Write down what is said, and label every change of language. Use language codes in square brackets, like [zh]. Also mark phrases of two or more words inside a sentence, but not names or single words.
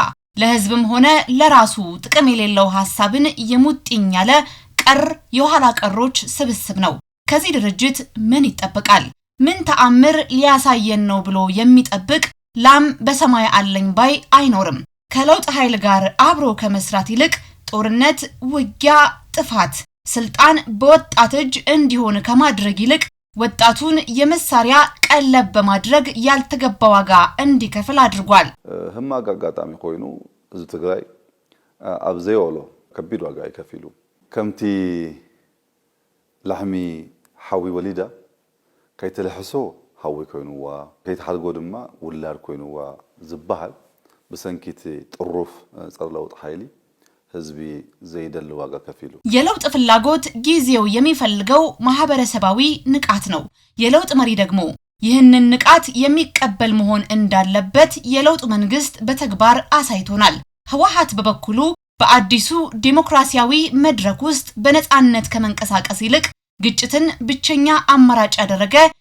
[am] ለህዝብም ሆነ ለራሱ ጥቅም የሌለው ሐሳብን የሙጥኝ ያለ ቀር የኋላ ቀሮች ስብስብ ነው ከዚህ ድርጅት ምን ይጠበቃል ምን ተአምር ሊያሳየን ነው ብሎ የሚጠብቅ ላም በሰማይ አለኝ ባይ አይኖርም ከለውጥ ኃይል ጋር አብሮ ከመስራት ይልቅ ጦርነት ውጊያ ጥፋት ስልጣን በወጣት እጅ እንዲሆን ከማድረግ ይልቅ ወጣቱን የመሳሪያ ቀለብ በማድረግ ያልተገባ ዋጋ እንዲከፍል አድርጓል [ti] ህማግ አጋጣሚ ኮይኑ እዚ ትግራይ ኣብዘይወሎ ከቢድ ዋጋ ይከፍሉ ከምቲ ላሕሚ ሓዊ ወሊዳ ከይተለሕሶ ሓዊ ኮይኑዋ ከይተሓልጎ ድማ ውላድ ኮይኑዋ ዝበሃል በሰንኪት ጥሩፍ ጸረ ለውጥ ኃይሊ ህዝቢ ዘይደል ዋጋ ከፍሉ [am] የለውጥ ፍላጎት ጊዜው የሚፈልገው ማህበረሰባዊ ንቃት ነው የለውጥ መሪ ደግሞ ይህንን ንቃት የሚቀበል መሆን እንዳለበት የለውጥ መንግስት በተግባር አሳይቶናል ህወሓት በበኩሉ በአዲሱ ዲሞክራሲያዊ መድረክ ውስጥ በነጻነት ከመንቀሳቀስ ይልቅ ግጭትን ብቸኛ አማራጭ ያደረገ